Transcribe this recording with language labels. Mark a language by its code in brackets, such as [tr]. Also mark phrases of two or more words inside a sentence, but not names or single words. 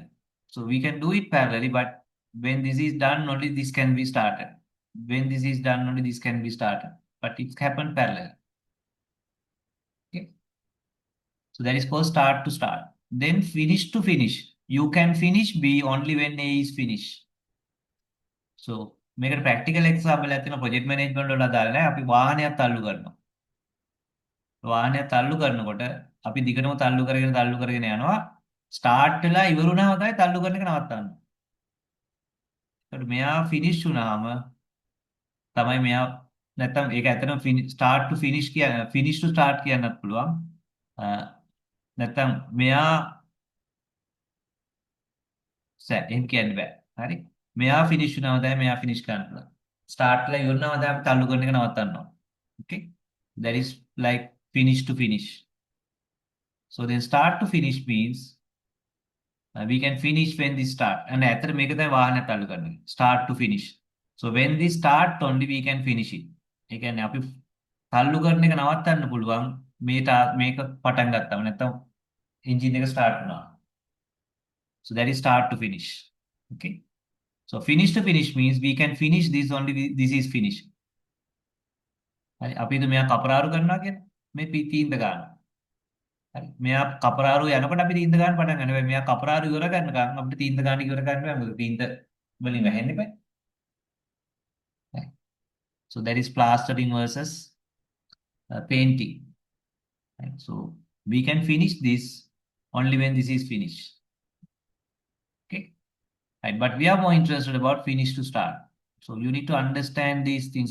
[en] So we can do it parallelly, but when this is done, only this can be started. When this is done, only this can be started. But it's happened parallel. Okay. So that is called start to start. Then finish to finish. You can finish B only when A is finished. [si] So මේකට [en] practical example [si] එකක් තියෙනවා [en] project management [si] වල අදාළ නැහැ. අපි වාහනයක් තල්ලු කරනවා. වාහනයක් තල්ලු කරනකොට අපි දිගටම තල්ලු කරගෙන යනවා. ස්ටාර්ට් වෙලා ඉවරුනහම තමයි තල්ලු කරන එක නවත්තන්නේ. ඒකට මෙයා ෆිනිෂ් වුණාම තමයි මෙයා නැත්තම් ඒක ඇත්තටම [en] start to finish finish to start [si] කියන්නත් පුළුවන්. නැත්තම් මෙයා එහෙම කියන්න බෑ. හරි. මෙයා ෆිනිෂ් වුණාම තමයි මෙයා ෆිනිෂ් කරන්න පුළුවන්. ස්ටාර්ට් වෙලා ඉවරුනහම තමයි අපි තල්ලු කරන එක නවත්තන්න ඕන. [en] Okay. That is like finish to finish. So then start to finish means we can finish when this start. [si] And ඇත්තට මේක තමයි වාහනය තල්ලු කරන එක. [en] Start to finish. So when this start only we can finish it. [si] ඒ කියන්නේ අපි තල්ලු කරන එක නවත්තන්න පුළුවන් මේක පටන් ගත්තම නැත්නම් එන්ජින් එක ස්ටාර්ට් වුණා. [en] So that is start to finish. Okay. So finish to finish means we can finish this only this is finish. [si] හරි අපි හිතමු මෙයා කපරාරු කරනවා කියලා. මේ තීන්ද ගන්නවා. හරි මෙයා කපරාරු යනකොට අපි තීන්ද ගන්න පටන් ගන්නවා. මෙයා කපරාරු ඉවර කරනකම් අපිට තීන්ද ගන්න ඉවර කරන්න බෑ. මොකද තීන්ද වලින් වැහෙන්න බෑ. [en] So that is plastering versus painting. Right? So we can finish this only when this is finished. Okay. Right. But we are more interested about finish to start. So you need to understand these things.